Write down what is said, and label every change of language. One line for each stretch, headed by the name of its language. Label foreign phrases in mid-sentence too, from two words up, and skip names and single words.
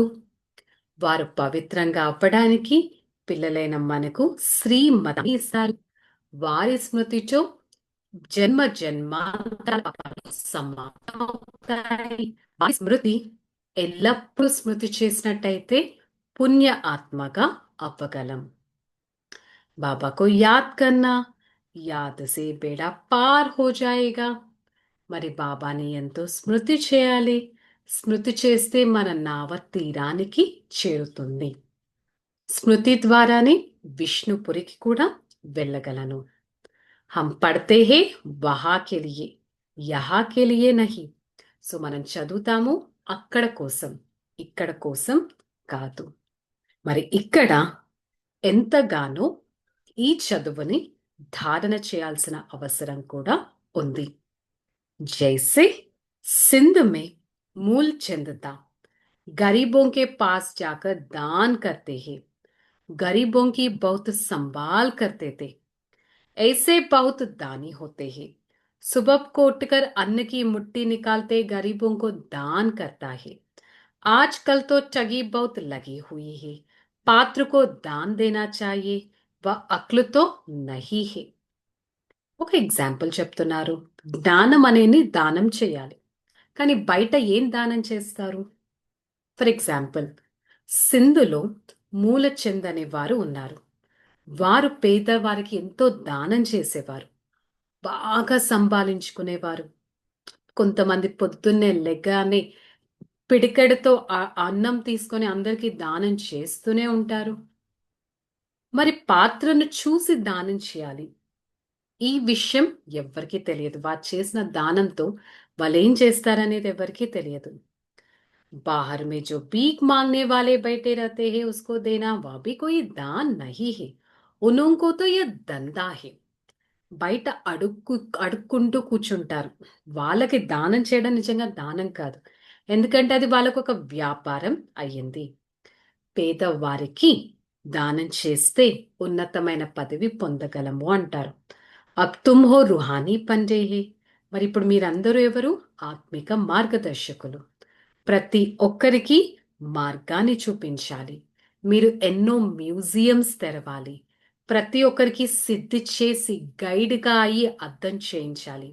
Telugu: వారు పవిత్రంగా అవ్వడానికి పిల్లలైన మనకు శ్రీమతాన్ని ఇస్తారు. వారి స్మృతితో జన్మ జన్మాంతరాల పాపాలు సమాప్తమవుతాయి. వారి స్మృతి ఎల్లప్పుడూ స్మృతి చేసినట్టయితే పుణ్య ఆత్మగా అవ్వగలం.
Hindi: బాబా को याद करना, याद से बेड़ा पार हो जाएगा.
Telugu: మరి బాబాని ఎంతో స్మృతి చేయాలి. స్మృతి చేస్తే మన నావ తీరానికి చేరుతుంది. స్మృతి ద్వారానే విష్ణుపురికి కూడా వెళ్ళగలను.
Hindi: हम पढ़ते हैं वहां के लिए, यहाँ के लिए नहीं.
Telugu: సో మనం చదువుతాము అక్కడ కోసం, ఇక్కడ కోసం కాదు. మరి ఇక్కడ ఎంతగానో ఈ చదువుని ధారణ చేయాల్సిన అవసరం కూడా ఉంది.
Hindi: जैसे सिंध में मूल चंदता गरीबों के पास जाकर दान करते हैं, गरीबों की बहुत संभाल करते थे, ऐसे बहुत दानी होते हैं. सुबह को उठकर अन्न की मुट्ठी निकालते गरीबों को दान करता है. आजकल तो ठगी बहुत लगी हुई है. पात्र को दान देना चाहिए, वह अक्ल तो नहीं है.
Telugu: ఒక ఎగ్జాంపుల్ చెప్తున్నారు. జ్ఞానం అనేది దానం చేయాలి, కానీ బయట ఏం దానం చేస్తారు?
English: for example,
Telugu: సింధులో మూలచంద్ అనే వారు ఉన్నారు. వారు పేదవారికి ఎంతో దానం చేసేవారు, బాగా సంపాదించుకునేవారు. కొంతమంది పొద్దున్నే లెగ్గానే పిడికెడుతో అన్నం తీసుకొని అందరికీ దానం చేస్తూనే ఉంటారు. మరి పాత్రను చూసి దానం చేయాలి. ఈ విషయం ఎవ్వరికీ తెలియదు. వారు చేసిన దానంతో వాళ్ళు ఏం చేస్తారనేది ఎవరికీ తెలియదు.
Hindi: बाहर में जो भीख मांगने वाले बैठे रहते हैं उसको देना, वह भी कोई दान नहीं है. उनको तो ये దందా है.
Telugu: బయట అడుక్కుంటూ కూర్చుంటారు. వాళ్ళకి దానం చేయడం నిజంగా దానం కాదు, ఎందుకంటే అది వాళ్ళకు ఒక వ్యాపారం అయ్యింది. పేదవారికి దానం చేస్తే ఉన్నతమైన పదవి పొందగలము అంటారు.
Hindi: अब तुम हो रूहानी पंडे है.
Telugu: మరి ఇప్పుడు మీరందరూ ఎవరు? ఆత్మిక మార్గదర్శకులు. ప్రతి ఒక్కరికి మార్గాన్ని చూపించాలి. మీరు ఎన్నో మ్యూజియంస్ తెరవాలి. ప్రతి ఒక్కరికి సిద్ధి చేసి గైడ్గా అయ్యి అర్థం చేయించాలి.